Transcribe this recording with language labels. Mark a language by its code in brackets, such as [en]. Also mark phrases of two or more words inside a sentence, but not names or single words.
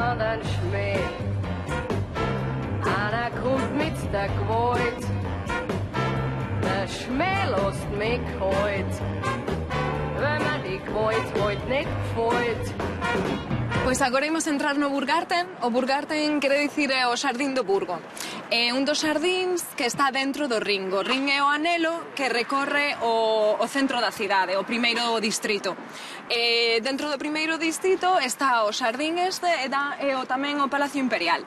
[de] anderen Schmäh. Einer kommt mit der Gewalt, der Schmäh lässt mich kalt, wenn man die Gewalt halt nicht gefällt. [gl] Pois agora imos entrar no Burgarten. O Burgarten quere dicir o Xardín do Burgo. É un dos xardíns que está dentro do Ring. O Ring é o anelo que recorre o centro da cidade, o primeiro distrito. Dentro do primeiro distrito está o xardín este e tamén o Palacio Imperial.